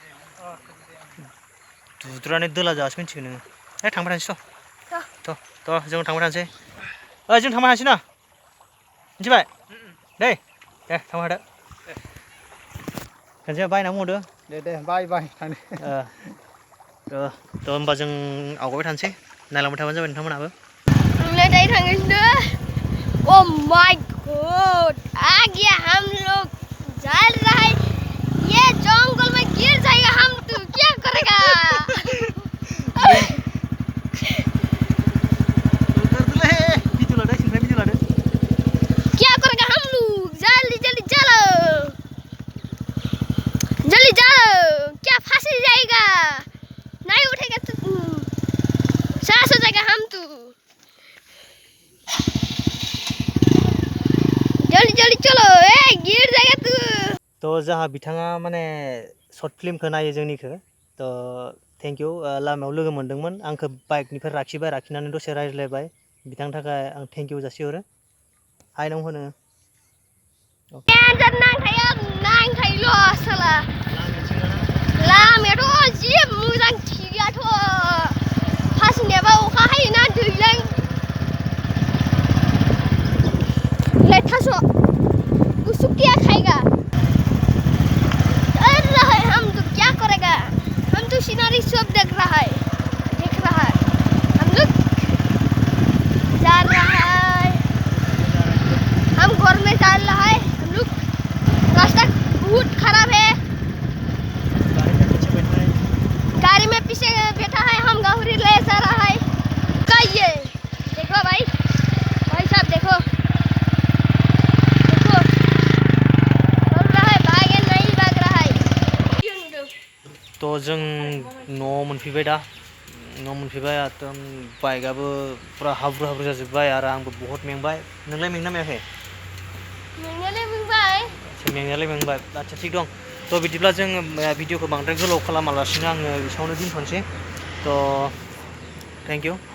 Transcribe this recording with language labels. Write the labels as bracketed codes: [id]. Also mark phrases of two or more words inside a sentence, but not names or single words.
[brx] दुद्रुनानै दोला जासो मिन्थिगोन नोङो थांबाय थानोसै थ' जों थांबाय थानोसै जों थांबाय थानोसै ना मिथिबाय दे थांबाय थादो खनसे बाय होनना बुंहरदो दे बाय बाय थांदो थ' होमबा जों आवगायबाय थानोसै नायलांबाय थाबानो जाबाय नोंथांमोनहाबो दायो थांगासिनो [en] oh my god [hi] आ गया हम लोग जा रहा है ये जंगल में गिर जाएगा हम तो क्या करेगा क्या करेगा हम लोग जल्दी जल्दी चलो जल्दी चलो क्या फांसी जाएगा नहीं उठेगा तो सांस हो जाएगा हम तो जल्दी जल्दी चलो गिर जाएगा तू [brx] तो जोंहा बिथाङा माने सर्ट फिल्मखौ नायो जोंनिखौ तो [en] thank you [brx] लामायाव लोगो मोनदोंमोन आंखौ बाइकनिफ्राय लाखिबाय लाखिनानै दसे रायज्लायबाय बिथांनि थाखाय आं [en] thank you [brx] जासिहरो हाय नों होनो नांथायोल' साला लामायाथ' जि मोजां थिगाथ' फासिनायाबा अखा हायोना दैलां थास' गुसु [hi] क्या खाएगा चल रहा है हम तो क्या करेगा हम तो सीनरी सब देख रहा है हम लोग जा रहा है हम घर में चल रहा है हम लोग रास्ता बहुत खराब है गाड़ी में पीछे बैठा है हम गाड़ी ले जा रहा है ये देखो भाई साहब देखो [brx] तो जों न'आव मोनफैबाय दा न'आव मोनफैबाय एकदम बाइकआबो फुरा हाब्रु हाब्रु जाजोब्बाय आरो आंबो बहुत मेंबाय नोंलाय मेंना मेङाखै मेंनायालाय मेंबाय आच्छा थिग दं तो बिदिब्ला जों भिडिअखौ बांद्राय गोलाव खालामालासिनो आङो एसेयावनो दोनथ'नोसै तो [en] thank you